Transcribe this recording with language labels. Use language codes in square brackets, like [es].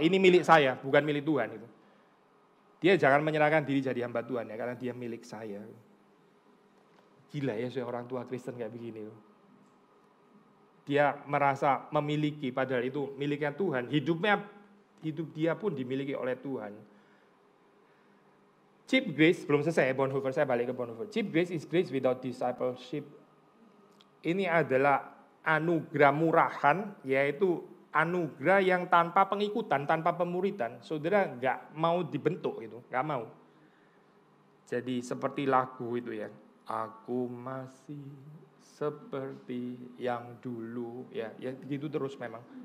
[id] Ini milik saya, bukan milik Tuhan itu. Dia jangan menyerahkan diri jadi hamba Tuhan ya, karena dia milik saya. Gila ya seorang tua Kristen kayak begini. Dia merasa memiliki, padahal itu miliknya Tuhan. Hidup dia pun dimiliki oleh Tuhan. Cheap grace, belum selesai Bonhoeffer, saya balik ke Bonhoeffer. [en] Cheap grace is grace without discipleship. [id] Ini adalah anugerah murahan, yaitu anugerah yang tanpa pengikutan, tanpa pemuritan. Saudara nggak mau dibentuk itu, nggak mau. Jadi seperti lagu itu ya, aku masih seperti yang dulu, ya gitu terus memang.